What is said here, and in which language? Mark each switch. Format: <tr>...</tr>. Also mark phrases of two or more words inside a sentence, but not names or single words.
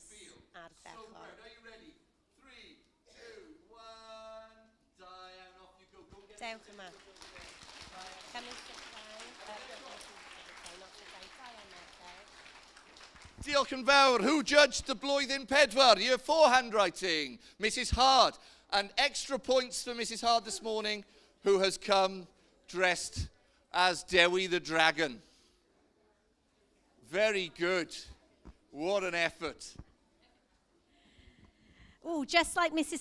<cy>Ardderchog.</cy> <en>So are you ready? 3, 2, 1.</en> <cy>Da iawn,</cy> <en>off you go. Go get</en> <cy>Dewch yma.</cy> <en>Come and sit down.</en> <cy>Diolch yn fawr.</cy> <en>Who judged the</en> <cy>blwyddyn pedwar?</cy> <en>Year 4 handwriting. Mrs. Hard. And extra points for Mrs. Hard this morning, who has come dressed as Dewi the Dragon. Very good. What an effort. Oh, just like Mrs.</en>